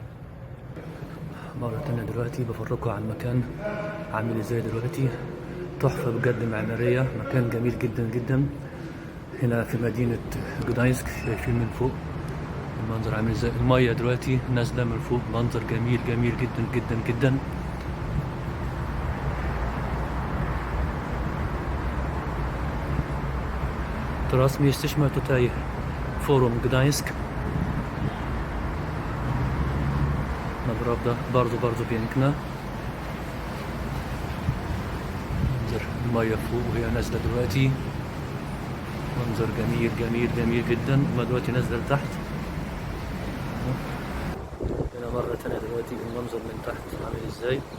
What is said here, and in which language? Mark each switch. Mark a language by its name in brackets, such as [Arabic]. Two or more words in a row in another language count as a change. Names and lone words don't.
[Arabic] مرة تانية دلوقتي بفرجكم على المكان عامل ازاي دلوقتي. تحفة بجد معمارية، مكان جميل جدا جدا هنا في مدينة جداينسك. شايفين من فوق المنظر عامل ازاي، المية دلوقتي نازلة من فوق. منظر جميل جميل جدا جدا جدا. [Polish] Teraz my jesteśmy tutaj w Forum Gdańsk. Naprawdę bardzo, bardzo piękne. [Arabic] منظر المية فوق وهي نازلة دلوقتي. منظر جميل جميل جميل جدا. ما دلوقتي نازلة لتحت. هنا مرة تانية دلوقتي المنظر من تحت عامل ازاي.